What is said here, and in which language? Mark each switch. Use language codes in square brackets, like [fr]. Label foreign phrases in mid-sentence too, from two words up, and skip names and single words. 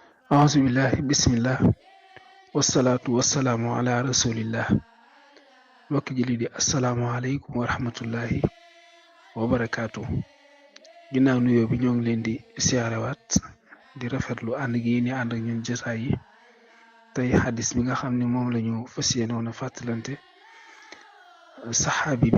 [ar] أعوذ بالله بسم الله والصلاة والسلام على رسول الله [wo] mbokki jullit yi [ar] السلام عليكم ورحمة الله وبركاته [wo] ginnaaw nuyoo bi ñoo ngi leen di siyaarewaat di rafetlu ànd gi ni ànd ak ñun jotaay yi tey xadis bi nga xam ne moom la ñu fas yéenoon a fàttalante saxaabi